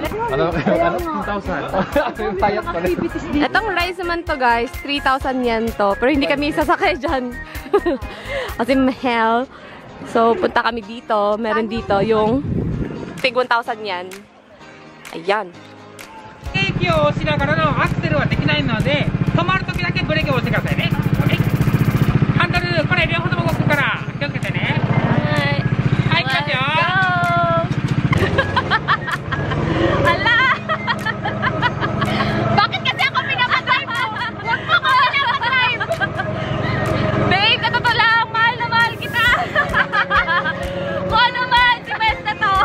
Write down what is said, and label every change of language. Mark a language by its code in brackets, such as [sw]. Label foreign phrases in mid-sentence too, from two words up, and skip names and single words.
[tl] Ano? 2,000. Payat pala. Itong rice naman to guys, 3,000 yen to. Pero hindi kami sasakay dyan. Kasi mahal. So, punta kami dito. Meron dito yung tig 1,000 yen. Ayan. [ja] ブレーキを押しながらのアクセルはできないので、止まるときだけブレーキを押してくださいね。はい。ハンドル、これ両方とも動くから気をつけてね。はい。はい、行きますよ。 [tl] Hala! Bakit kasi ako pinapadrive mo? Huwag mo ako pinapadrive! Babe, sa totoo lang, mahal na mahal kita! Kung ano man, si Best na to!